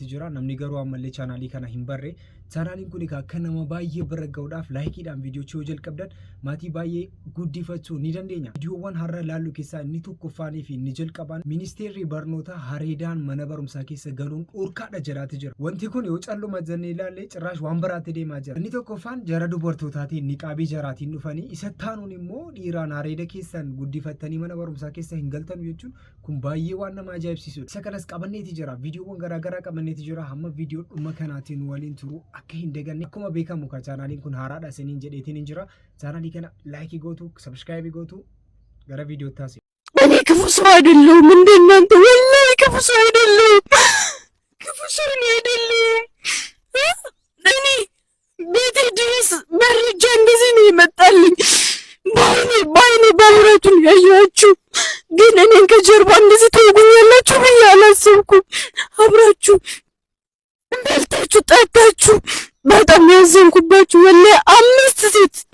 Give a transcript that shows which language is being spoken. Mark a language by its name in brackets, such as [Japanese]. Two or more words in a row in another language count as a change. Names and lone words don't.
[Oromo] jira namni garuu ammallee chaanaalii kana hin barre chaanaaliin kun akka nama baay'ee bira ga'uudhaaf laayikiidhaan viidiyoo jalqabdan maatii baay'ee guddifachuu ni dandeenya viidiyoowwan har'a laallu keessaa inni tokkoffaanii fi inni jalqabaan ministeerri barnoota hareedaan mana barumsaa keessa galuun dhorkaadha jedhaati jira wanti kun yoo calluma jennee ilaalle cirraash waan biraatti deemaa jira inni tokkoffaan jara dubartootaatiin niqaabii jaraatiin dhufanii isa taanuun immoo dhiiraan hareeda keessan guddifattanii mana barumsaa keessa galtan jechuun kun baay'ee waan nama ajaa'ibsiisudha. Isa kanas qabanneeti jira. Viidiyoowwan garaa qabanneeti jira. Hamma viidiyoo dhuma kanaatiin waliin turu akka hin daganne. Akkuma beekamu ka chaanaaliin kun haaraadha isiniin jedheetiin jira. Chaanaalii kana laayikii gootu, sabskiraaybii gootu gara viidiyoo taasise. [Amharic] እኔ ክፉ ሰው አይደለሁም እንደናንተ ወላሂ ክፉ ሰው አይደለሁም እኔ ቤቴ ድረስ መረጃ እንደዚህ ነው ይመጣልኝ ባይኔ ባብራቱን ያያችሁ ግን እኔን ከጀርባ እንደዚህ ተወጉኛላችሁ ብዬ አላሰብኩም። አብራችሁ በልታችሁ ጠጣችሁ በጣም ያዘንኩባችሁ ወላሂ አምስት ሴት